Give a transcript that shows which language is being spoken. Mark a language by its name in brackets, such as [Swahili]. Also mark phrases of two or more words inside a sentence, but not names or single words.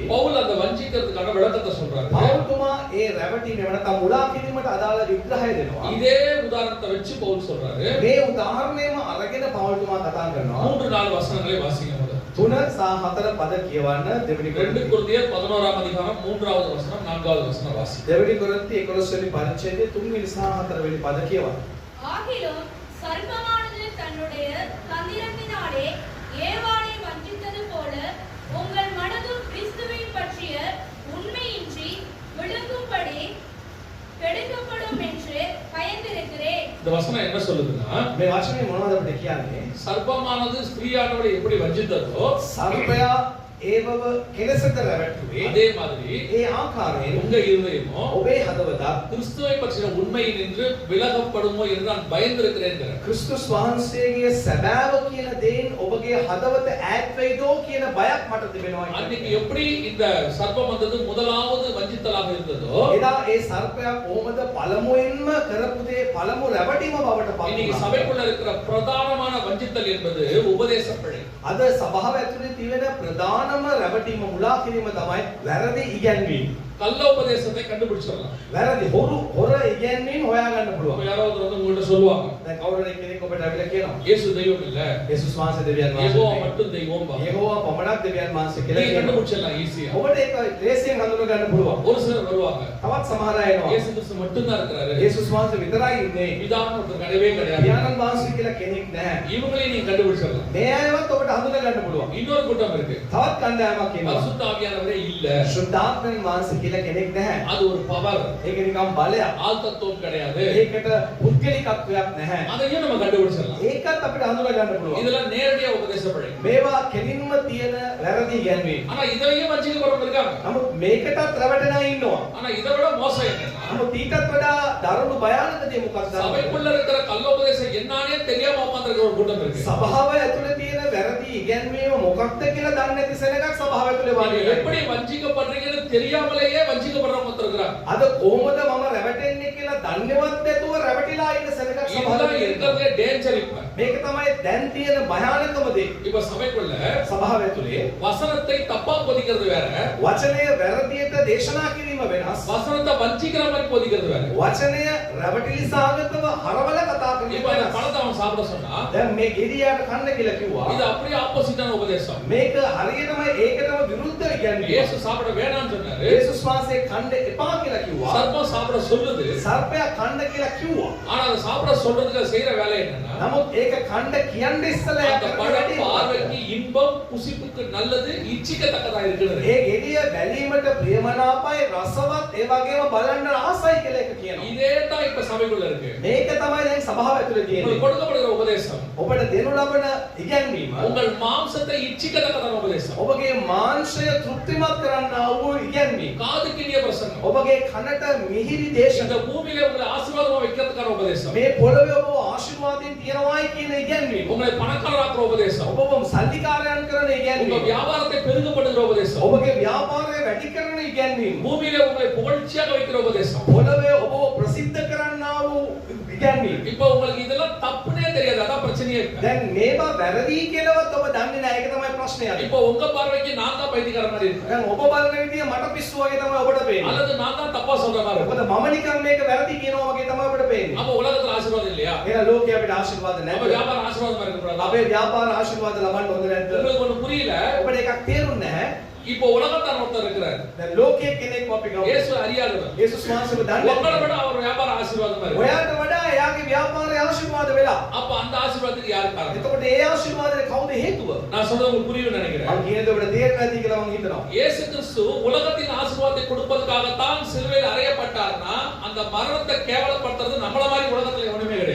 [Tamil] பவுல் அந்த வஞ்சிக்கிறதுக்கான விளக்கத்தை சொல்றாரு. [Sinhala] පෞල්තුමා ඒ රැවටීම නැවත මුලා කිරීමට අදාළ විග්‍රහය දෙනවා. [Tamil] இதே உதாரணத்தை வச்சு பவுல் சொல்றாரு. [Sinhala] මේ උදාහරණයම අරගෙන පෞල්තුමා කතා කරනවා. [Tamil] 3-4 வசனங்களை வாசிங்க முதல்ல. [Sinhala] 3 සහ 4 පද කියවන්න. දෙවෙනි [Tamil] 2 கொரிந்தியர் 11ஆம் அதிகாரம் 3வது வசனம் 4வது வசனம் வாசி. [Sinhala] දෙවෙනි කොරින්ති 11 වෙනි පරිච්ඡේදයේ 3 වෙනි සහ 4 වෙනි පද කියවන්න. [Tamil] ஆகிலும் சர்ப்பமானது தன்னுடைய தந்திரத்தினாலே ஏவாளை வஞ்சித்தது போல உங்கள் மனதும் கிறிஸ்துவை பற்றிய உண்மையின்றி விழுங்கும்படி கெடுக்கப்படும் என்று பயந்திருக்கிறேன். இந்த வசனம் என்ன சொல்லுதுன்னா, [Sinhala] මේ වචනේ මොනවද අපිට කියන්නේ? [Tamil] சர்ப்பமானது ஸ்திரீயானவளை எப்படி வஞ்சித்ததோ [Sinhala] සර්පයා ඒවව කෙලසට රැවටුවේ. [Tamil] அதே மாதிரி [Sinhala] ඒ ආකාරයෙන් [Tamil] உங்க இருதயமும் [Sinhala] ඔබේ හදවතත් [Tamil] கிறிஸ்துவை பற்றின உண்மையினின்று விலகப்படுமோ என்று நான் பயந்திருக்கிறேன். [Sinhala] ක්‍රිස්තුස් වහන්සේගේ සැබෑව කියන දේන් ඔබගේ හදවත ඈත් වෙයිදෝ කියන බයක් මට තිබෙනවා. [Tamil] அன்னைக்கு எப்படி இந்த சர்ப்பம் வந்தது முதலாவது வஞ்சித்தலாக இருந்ததோ, [Sinhala] එදා ඒ සර්පයා කොහොමද පළමුවෙන්ම කරපු දේ පළමු රැවටීම බවට පත් [Tamil] இன்னைக்கு [Sinhala] වුණා. [Tamil] சபைக்குள்ள இருக்கிற பிரதானமான வஞ்சித்தல் என்பது உபதேச பிழை. [Sinhala] අද සභාව ඇතුලේ තියෙන ප්‍රධානම රැවටීම මුලා කිරීම තමයි වැරදි ඉගැන්වීම. [Tamil] கள்ள உபதேசத்தை கண்டுபிடிச்சிடலாம். [Sinhala] වැරදි හොර ඉගැන්වීම හොයා ගන්න [Tamil] இப்ப [Sinhala] පුළුවන්. [Tamil] யாராவது வந்து உங்கள்ட்ட சொல்லுவாங்க, [Sinhala] දැන් කවුරුහරි කෙනෙක් ඔබට අවිල කියනවා. [Tamil] இயேசு தெய்வம் இல்ல, [Sinhala] යේසුස් වහන්සේ දෙවියන් [Tamil] யெகோவா [Sinhala] වහන්සේ. [Tamil] மட்டும் தெய்வம் பா. [Sinhala] යෙහෝවා පමණක් දෙවියන් වහන්සේ කියලා [Tamil] நீங்க [Sinhala] කියනවා. [Tamil] கண்டுபிடிச்சிடலாம் ஈஸியா. [Sinhala] ඔබට ඒක ලේසියෙන් හඳුනා ගන්න පුළුවන්. [Tamil] ஒரு சிலர் வருவாங்க, [Sinhala] තවත් සමහර අය එනවා. [Tamil] இயேசு கிறிஸ்து மட்டும் தான் இருக்கிறாரு, [Sinhala] යේසුස් වහන්සේ විතරයි ඉන්නේ. [Tamil] பிதான்னு ஒருத்தர் கிடையவே கிடையாது. [Sinhala] පියාණන් වහන්සේ කියලා කෙනෙක් නැහැ. [Tamil] இவங்களையும் நீங்க கண்டுபிடிச்சிடலாம். [Sinhala] මේ අයවත් ඔබට හඳුනා ගන්න පුළුවන්. [Tamil] இன்னொரு கூட்டம் இருக்கு, [Sinhala] තවත් කණ්ඩායමක් ඉන්නවා. [Tamil] பரிசுத்த ஆவியானவரே இல்ல, [Sinhala] ශුද්ධාත්මයන් වහන්සේ කියලා කෙනෙක් නැහැ. [Tamil] அது ஒரு பவர், [Sinhala] ඒක නිකම් බලයක්. [Tamil] ஆள் தத்துவம் கிடையாது. [Sinhala] ඒකට පුද්ගලිකත්වයක් නැහැ. [Tamil] அதையும் நம்ம கண்டுபிடிச்சிடலாம். [Sinhala] ඒකත් අපිට හඳුනා ගන්න පුළුවන්. [Tamil] இதெல்லாம் நேரடியா உபதேச பிழை. [Sinhala] මේවා කෙලින්ම තියෙන වැරදි ඉගැන්වීම්. [Tamil] ஆனா இதையும் வஞ்சிக்கப்படுறவங்க இருக்காங்க. [Sinhala] නමුත් මේකටත් රැවටෙන අය ඉන්නවා. [Tamil] ஆனா இதை விட மோசம் என்னன்னா, [Sinhala] නමුත් ඊටත් වඩා දරුණු භයානක දේ මොකක්ද? [Tamil] சபைக்குள்ள இருக்கிற கள்ள உபதேசம் என்னன்னே தெரியாம உட்கார்ந்திருக்கிற ஒரு கூட்டம் இருக்கு. [Sinhala] සභාව ඇතුලේ තියෙන වැරදි ඉගැන්වීම මොකක්ද කියලා දන්නේ නැති සෙනඟක් සභාව ඇතුලේ [Tamil] நீங்க [Sinhala] වාඩි [Tamil] எப்படி வஞ்சிக்கப்படுறீங்கன்னு தெரியாமலேயே வஞ்சிக்கப்படுறவங்க ஒருத்தர் இருக்கிறாங்க. [Sinhala] අද කොහොමද මම රැවටෙන්නේ කියලා දන්නේවත් නැතුව රැවටිලා ඉන්න සෙනඟක් සභාවේ [Tamil] இதுதான் [Sinhala] තියෙනවා. [Tamil] இருக்கிறதே டேஞ்சர் இப்ப. [Sinhala] මේක තමයි දැන් තියෙන භයානකම දේ. [Tamil] இப்ப சபைக்குள்ள [Sinhala] සභාව ඇතුලේ [Tamil] வசனத்தை தப்பா போதிக்கிறது வேற, [Sinhala] වචනය වැරදියට දේශනා කිරීම වෙනස්. [Tamil] வசனத்தை வஞ்சிக்கிற மாதிரி போதிக்கிறது வேற. [Sinhala] වචනය රැවටිලි සාගතව හරවල කතා කරන [Tamil] இப்ப அந்த பழத்தை அவன் சாப்பிட சொன்னா, [Sinhala] දැන් මේ ගෙඩියට කන්න කියලා කිව්වා. [Tamil] இது அப்படியே ஆப்போசிட்டான உபதேசம். [Sinhala] මේක හරියටම ඒකටම විරුද්ධ ඉගැන්වීම. [Tamil] இயேசு சாப்பிட வேணாம்னு சொன்னாரு, [Sinhala] යේසුස් වහන්සේ කන්න එපා කියලා කිව්වා. [Tamil] சர்ப்பம் சாப்பிட சொல்லுது. [Sinhala] සර්පයා කන්න කියලා කිව්වා. [Tamil] ஆனா அதை சாப்பிட சொல்றதுக்கு செய்யற வேலை என்னன்னா, [Sinhala] නමුත් ඒක කන්න කියන්න ඉස්සලා [Tamil] அந்த [Sinhala] කරන [Tamil] பழம் [Sinhala] වැඩේ [Tamil] பார்வைக்கு இன்பம், புசிப்புக்கு நல்லது, இச்சிக்கத்தக்கதா இருக்கிறது. [Sinhala] ඒ ගෙඩිය බැලීමට ප්‍රියමනාපයි රසවත් ඒ වගේම බලන්න ආසයි කියලා එක කියනවා. [Tamil] இதே தான் இப்ப சபைக்குள்ள இருக்கு. [Sinhala] මේක තමයි දැන් සභාව ඇතුලේ [Tamil] உங்களுக்கு [Sinhala] තියෙන්නේ. [Tamil] கொடுக்கப்படுகிற உபதேசம் [Sinhala] ඔබට දෙනු ලබන ඉගැන්වීම [Tamil] உங்கள் மாம்சத்தை இச்சிக்கத்தக்கதான உபதேசம். [Sinhala] ඔබගේ මාංශය තෘප්තිමත් කරන්නා වූ ඉගැන්වීම. [Tamil] காதுக்கினிய பிரசங்கம். [Sinhala] ඔබගේ කනට මිහිරි දේශන. [Tamil] இந்த பூமியில உங்களை ஆசீர்வாதமா வைக்கிறதுக்கான உபதேசம். [Sinhala] මේ පොළොවේ ඔබ ආශිර්වාදයෙන් තියනවායි කියන ඉගැන්වීම. [Tamil] உங்களை பணக்காரராக்குற உபதேசம். [Sinhala] ඔබව සල්ලිකාරයන් කරන [Tamil] உங்க [Sinhala] ඉගැන්වීම. [Tamil] வியாபாரத்தை பெருகப்படுகிற உபதேசம். [Sinhala] ඔබගේ ව්‍යාපාරය වැඩි කරන ඉගැන්වීම. [Tamil] பூமியில உங்களை புகழ்ச்சியாக வைக்கிற உபதேசம். [Sinhala] පොළොවේ ඔබව ප්‍රසිද්ධ කරන්නා වූ ඉගැන්වීම. [Tamil] இப்போ உங்களுக்கு இதெல்லாம் தப்புனே தெரியாது, அதான் பிரச்சனையே இருக்கு. [Sinhala] දැන් මේවා වැරදි කියලාවත් ඔබ දන්නේ නැහැ. ඒක තමයි ප්‍රශ්නය. [Tamil] இப்போ உங்க பார்வைக்கு நான் தான் பைத்தியக்கார மாதிரி இருக்கேன், [Sinhala] දැන් ඔබ බලන විදිය මට පිස්සු වගේ තමයි ඔබට පේන්නේ. [Tamil] அல்லது நான் தான் தப்பா சொல்ற மாதிரி [Sinhala] මොකද [Tamil] இருக்கு. [Sinhala] මම නිකන් මේක වැරදි කියනවා වගේ තමයි ඔබට පේන්නේ. [Tamil] அப்ப உலகத்துல ஆசீர்வாதம் இல்லையா? [Sinhala] එහෙනම් ලෝකේ අපිට ආශිර්වාද [Tamil] நம்ம [Sinhala] නැහැ. [Tamil] வியாபாரம் ஆசீர்வாதமா இருக்கக்கூடாதா? [Sinhala] අපේ ව්‍යාපාර ආශිර්වාද ලබන්න හොඳ නැද්ද? [Tamil] உங்களுக்கு ஒண்ணு புரியல. [Sinhala] ඔබට එකක් තේරුන්නේ නැහැ. [Tamil] இப்போ உலகத்தார் ஒருத்தர் இருக்கிறார், [Sinhala] දැන් ලෝකයේ කෙනෙක් අපි ගමු. [Tamil] இயேசு அறியாதவர். [Sinhala] යේසුස් වහන්සේව දන්නේ [Tamil] உங்களை [Sinhala] නැහැ. [Tamil] விட அவர் வியாபாரம் ஆசீர்வாதமா இருக்கு. [Sinhala] ඔයාට වඩා එයාගේ ව්‍යාපාරය ආශිර්වාද වෙලා. [Tamil] அப்ப அந்த ஆசீர்வாதத்துக்கு யார் காரணம்? [Sinhala] එතකොට ඒ ආශිර්වාදේ කවුද හේතුව? [Tamil] நான் சொல்றது உங்களுக்கு புரியும்னு நினைக்கிறேன். [Sinhala] මම කියන්නේ ඔබට තේරෙන්නේ නැති කියලා මම හිතනවා. [Tamil] இயேசு கிறிஸ்து உலகத்தின் ஆசீர்வாதத்தை கொடுப்பதற்காகத்தான் சிலுவையில் அறையப்பட்டார்னா, அந்த மரணத்தை கேவலப்படுத்துறது நம்மள மாதிரி உலகத்துல எவனுமே கிடையாது.